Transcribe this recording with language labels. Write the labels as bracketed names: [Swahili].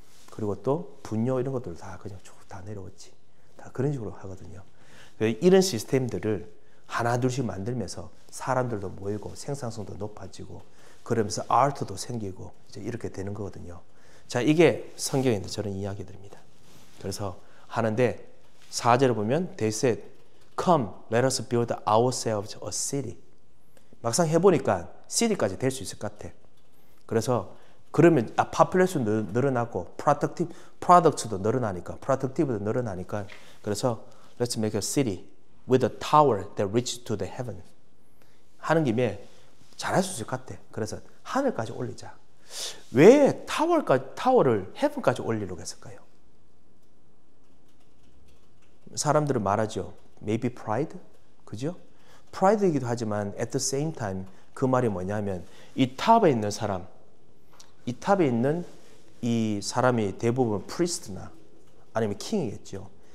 [Korean] 그리고 또 분뇨 이런 것들 다 그냥 쭉 다 내려오지. 다 그런 식으로 하거든요. 이런 시스템들을 하나 둘씩 만들면서 사람들도 모이고 생산성도 높아지고 그러면서 아트도 생기고 이제 이렇게 되는 거거든요. 자, 이게 성경에 있는 저런 이야기들입니다. 그래서 하는데 4절을 보면 [English] They said, Come, let us build ourselves a city. [Korean] 막상 해보니까 city까지 될 수 있을 것 같아. 그래서 그러면 population도 늘어나고 product도 늘어나니까 productivity도 늘어나니까 그래서 [English] let's make a city with a tower that reaches to the heaven. [Korean] 하는 김에 잘할 수 있을 것 같아. 그래서 하늘까지 올리자. 왜 타워를 heaven까지 올리려고 했을까요? 사람들은 말하죠. [English] Maybe pride? [Korean] 그죠? pride이기도 하지만 [English] at the same time [Korean] 그 말이 뭐냐면 이 탑에 있는 사람, 이 탑에 있는 이 사람이 대부분 priest나 아니면 킹이겠죠.